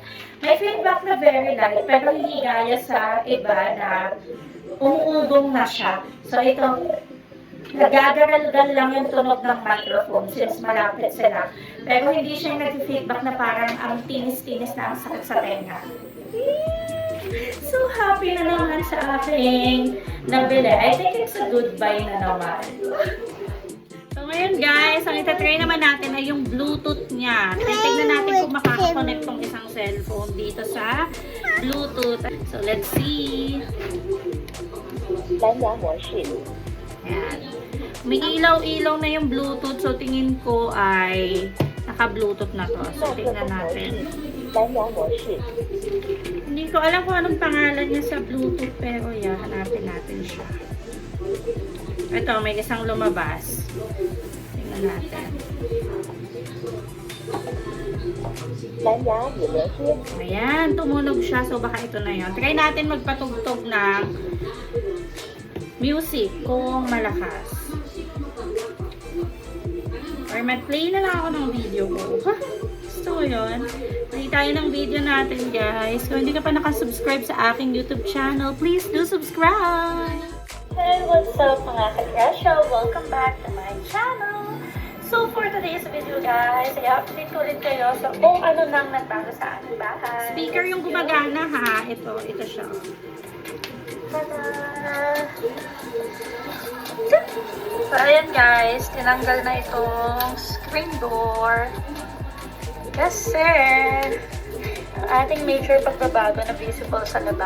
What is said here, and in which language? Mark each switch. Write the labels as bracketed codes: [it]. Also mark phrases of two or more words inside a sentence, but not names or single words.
[tl] May feedback na [en] very light [tl] pero hindi gaya sa iba na umuugong na siya. So ito, nagagaral-gal lang yung tunog ng microphone since malapit sila. Pero hindi siya yung nag-feedback na parang ang tinis-tinis na ang sakit sa tenga. [en] So happy [tl] na naman sa aking nabili. [en] I think it's a good buy [tl] na naman. So ngayon guys, ang itatry naman natin ay yung Bluetooth niya. Tignan natin kung makakakonect tong isang cellphone dito sa Bluetooth. [en] So let's see. [zh] 蓝牙模式， [tl] Ayan. May ilaw-ilaw na yung Bluetooth. So tingin ko ay naka-Bluetooth na to. So [zh] 麦克 [tl] tingnan [zh] 风模 [tl] natin. [zh] 式，蓝牙模式， [tl] Hindi ko alam kung anong pangalan niya sa Bluetooth pero yeah, hanapin natin siya. Ito, may isang lumabas. Tingnan natin. [zh] 蓝牙与连接， [tl] Ayan, tumunog siya. So baka ito na yun. Try natin magpatugtog ng music kung malakas. Or mag-play na lang ako ng video ko. Ha? Gusto ko yun. Play tayo ng video natin guys. Kung hindi ka pa nakasubscribe sa aking YouTube channel, [en] please do subscribe! Hey, what's up [tl] mga ka-Grasho? [en] Welcome back to my channel! So for today's video guys, [tl] i-update ko ulit kayo sa kung ano nang nagbago sa ating bahay. Speaker yung gumagana ha. Ito siya. Tada! So ayan guys, tinanggal na itong screen door. Kasi ang ating major pagbabago na visible sa labas.